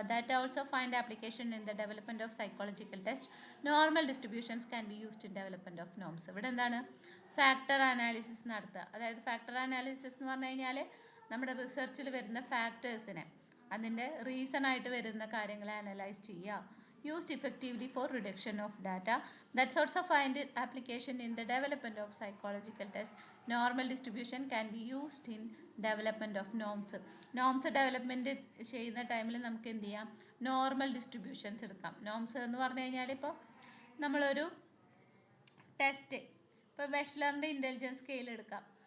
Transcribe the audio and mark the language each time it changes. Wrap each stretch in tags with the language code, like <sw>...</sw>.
<en>That also find application in the development of psychological test. Normal distributions can be used in development of norms.</en> <ml>ഇവിടെ എന്താണ്? Factor analysis നടത്തുക. അതായത് factor analysis എന്ന് പറഞ്ഞു കഴിഞ്ഞാൽ നമ്മുടെ റിസർച്ചിൽ വരുന്ന ഫാക്ടേഴ്സിനെ, അതിൻ്റെ റീസൺ ആയിട്ട് വരുന്ന കാര്യങ്ങളെ അനലൈസ് ചെയ്യുക.</ml> <en>Used effectively for reduction of data. That's also find application in the development of psychological tests. Normal distribution can be used in development of norms. Norms development</en> <ml>ചെയ്യുന്ന ടൈമിൽ നമുക്ക് എന്ത് ചെയ്യാം? നോർമൽ ഡിസ്ട്രിബ്യൂഷൻസ് എടുക്കാം. നോംസ് എന്ന് പറഞ്ഞു കഴിഞ്ഞാൽ ഇപ്പോൾ നമ്മളൊരു ടെസ്റ്റ്, ഇപ്പോൾ വെഷ്ലറിൻ്റെ ഇൻ്റലിജൻസ് സ്കെയിൽ എടുക്കാം.</ml>